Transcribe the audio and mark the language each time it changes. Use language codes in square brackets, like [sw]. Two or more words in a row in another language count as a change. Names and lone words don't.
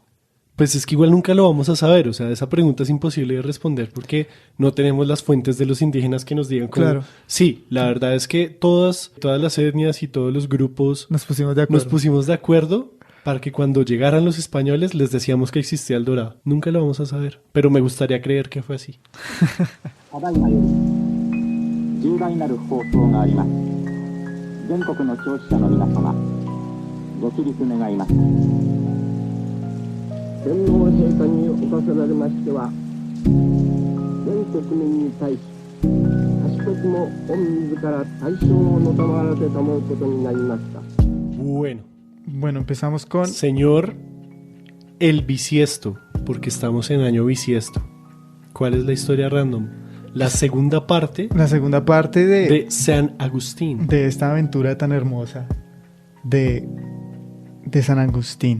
[es] Pues es que igual nunca lo vamos a saber. O sea, esa pregunta es imposible de responder porque no tenemos las fuentes de los indígenas que nos digan cómo. Claro. Sí, la verdad es que todas las etnias y todos los grupos Nos pusimos de acuerdo. Para que cuando llegaran los españoles les decíamos que existía el dorado. Nunca lo vamos a saber, pero me gustaría creer que fue así. [ja] ただいまより重大なる放送があります。全国の消費者の皆様、ご起立願います。天皇陛下におかせられましては、全国民に対し、賢くも御自ら大正をのたまらせたもうことになりました。 [es] Bueno, empezamos con... Señor el bisiesto, porque estamos en año bisiesto. ¿Cuál es la historia random? La segunda parte de San Agustín. De esta aventura tan hermosa de San Agustín.